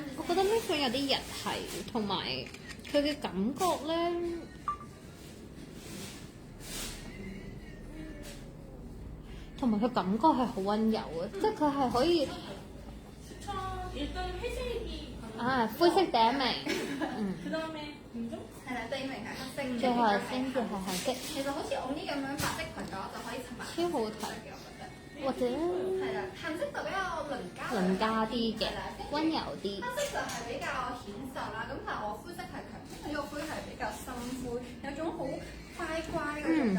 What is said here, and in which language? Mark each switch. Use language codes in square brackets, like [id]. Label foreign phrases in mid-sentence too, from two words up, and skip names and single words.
[yue] 我覺得呢款有啲日系，同埋佢嘅感覺咧，同埋佢感覺係好溫柔嘅，即係佢係可以。灰色第一名， [ko] 그 다음에 공정? [yue] 係啦，第二名係黑色，最後係先至係紅色，其實好似我呢咁樣白色裙嘅話，就可以襯埋超好睇嘅，我覺得。或者係啦，藍色就比較鄰家啲嘅係啦，温柔啲。黑色就係比較顯瘦啦，咁但係我灰色係強，因為呢個灰係比較深灰，有種好乖乖嗰種感覺。